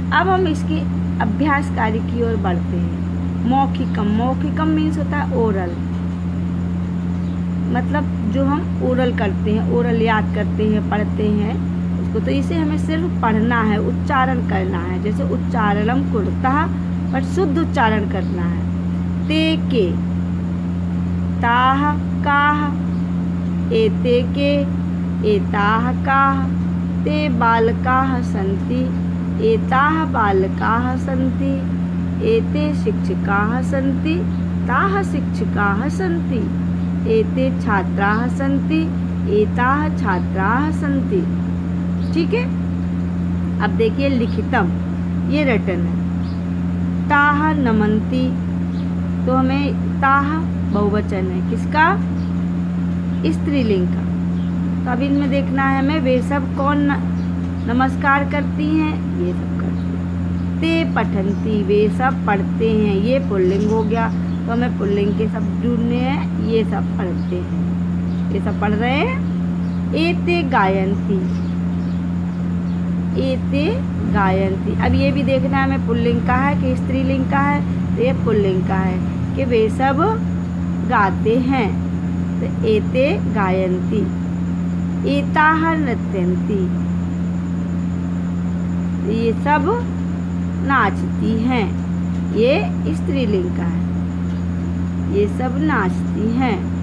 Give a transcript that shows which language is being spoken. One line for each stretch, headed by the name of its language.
Hindi: अब हम इसकी अभ्यास कार्य की ओर बढ़ते हैं। मौखिकम मीन्स होता है ओरल, मतलब जो हम ओरल करते हैं, ओरल याद करते हैं, पढ़ते हैं उसको। तो इसे हमें सिर्फ पढ़ना है, उच्चारण करना है। जैसे
Sanskrit: उच्चारणम कुरुतः,
Hindi: पर शुद्ध उच्चारण करना है।
Sanskrit: ते के, ताह काह, एते के, एताह काह, ते बालकाः सन्ति, एताः बालकाः सन्ति, एते शिक्षकाः सन्ति, ताः शिक्षकाः सन्ति, एते छात्राः सन्ति, एताः छात्राः सन्ति।
Hindi: ठीक है। अब देखिए लिखितम, ये रटन है।
Sanskrit: ताह नमन्ति,
Hindi: तो हमें ताह बहुवचन है किसका? स्त्रीलिंग का। तो अब इनमें देखना है हमें वे सब कौन नमस्कार करती हैं, ये सब करती हैं।
Sanskrit: ते पठन्ति,
Hindi: वे सब पढ़ते हैं, ये पुल्लिंग हो गया। तो हमें पुल्लिंग के शब्द ढूंढने हैं, ये सब पढ़ते हैं, ये सब पढ़ रहे हैं।
Sanskrit: एते गायन्ति, एते गायन्ति।
Hindi: अब ये भी देखना है हमें पुल्लिंग का है कि स्त्रीलिंग का है। तो ये पुल्लिंग का है कि वे सब गाते हैं। तो
Sanskrit: एते गायन्ति। एताः नृत्यन्ति,
Hindi: ये सब नाचती हैं, ये स्त्रीलिंग का है, ये सब नाचती हैं।